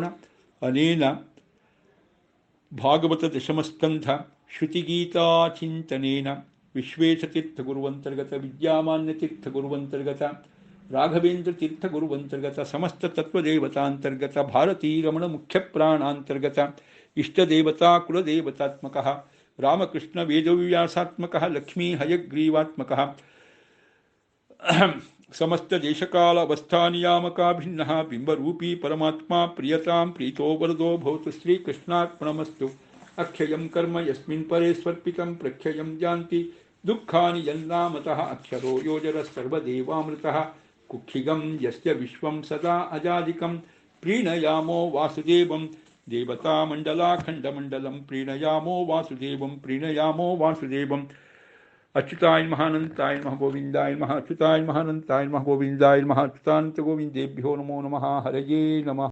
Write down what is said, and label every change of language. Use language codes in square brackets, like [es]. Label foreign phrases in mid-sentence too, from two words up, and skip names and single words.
[sa] ಅನೇನ ಭಾಗವತ ದಶಮಸ್ಕಂಧ ಶ್ರುತಿಗೀತಾ ಚಿಂತನೇನ ವಿಶ್ವೇಶತೀರ್ಥ ಗುರುವಂತರ್ಗತ ವಿದ್ಯಾಮಾನ್ಯ ತೀರ್ಥ ಗುರುವಂತರ್ಗತ ರಾಘವೇಂದ್ರ ತೀರ್ಥ ಗುರುವಂತರ್ಗತ ಸಮಸ್ತ ತತ್ವದೇವತಾಂತರ್ಗತ ಭಾರತೀ ರಮಣ ಮುಖ್ಯ ಪ್ರಾಣಾಂತರ್ಗತ ಇಷ್ಟದೇವತಾ ಕುಲದೇವತಾತ್ಮಕ ರಾಮಕೃಷ್ಣ ವೇದವ್ಯಾಸಾತ್ಮಕ ಲಕ್ಷ್ಮೀ ಹಯಗ್ರೀವಾತ್ಮಕ ಸಮಸ್ತ ದೇಶಕಾಲ ಅವಸ್ಥಾನಿಯಾಮಕ ಭಿನ್ನ ಬಿಂಬರೂಪಿ ಪರಮಾತ್ಮ ಪ್ರಿಯತಾಂ ಪ್ರೀತೋ ವರದೋ ಭವತು ಶ್ರೀಕೃಷ್ಣಾರ್ಪಣಮಸ್ತು. ಅಕ್ಷಯಂ ಕರ್ಮ ಯಸ್ಮಿನ್ ಪರೇ ಸ್ವರ್ಪಿತಂ ಪ್ರಕ್ಷಯಂ ಜಾಂತಿ ದುಃಖಾನಿ ಯನ್ನಾಮತಃ ಅಕ್ಷರೋ ಯೋಜರ ಸರ್ವದೇವಾಮೃತಃ ಕುಕ್ಷಿಗಂ ಯಸ್ಯ ವಿಶ್ವಂ ಸದಾ ಅಜಾದಿಕಂ ಪ್ರೀಣಯಾಮೋ ವಾಸುದೇವಂ ದೇವತಾಮಂಡಲಾಖಂಡಮಂಡಲಂ ಪ್ರೀಣಯಾಮೋ ವಾಸುದೇವಂ ಅಚ್ಯುತಾಯ ಮಹಾನಂತಾಯ ನಮಃ ಗೋವಿಂದಾಯ ನಮಃ ಅಚ್ಯುತಾಯ ಮಹಾನಂತಾಯ ನಮಃ ಗೋವಿಂದಾಯ ನಮಃ ಅಚ್ಯುತಾನಂತ ಗೋವಿಂದೇಭ್ಯೋ ನಮೋ ನಮಃ ಹರಯೇ ನಮಃ.